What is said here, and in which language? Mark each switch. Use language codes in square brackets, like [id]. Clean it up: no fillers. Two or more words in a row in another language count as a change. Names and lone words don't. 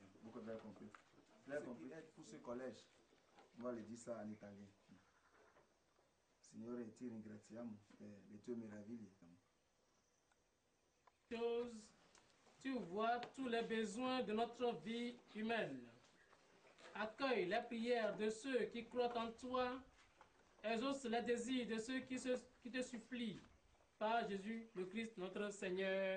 [fr] Beaucoup de compris. Vous avez compris? Pour ce collège, on va le dire ça en italien. [it] Signore, ti ringraziamo per le tue meraviglie. [fr] Tu vois tous les besoins de notre vie humaine. Accueille les prières de ceux qui croient en toi. Exauce les désirs de ceux qui te supplient. Par Jésus le Christ, notre Seigneur.